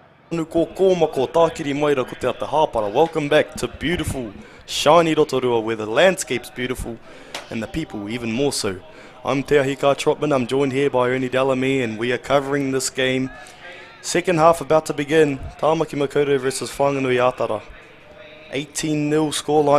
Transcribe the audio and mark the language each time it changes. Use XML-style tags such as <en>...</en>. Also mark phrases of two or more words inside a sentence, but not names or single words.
<mi>Ko kōma ko tākiri maira ko te ata hāpara.</mi> <en>Welcome back to beautiful, shiny Rotorua where the landscape's beautiful and the people even more so. I'm Te Ahika Trotman, I'm joined here by Ernie Dallamy and we are covering this game. Second half about to begin, Tamaki Makaurau versus Whanganui-a-Tara. 18-0 scoreline.</en>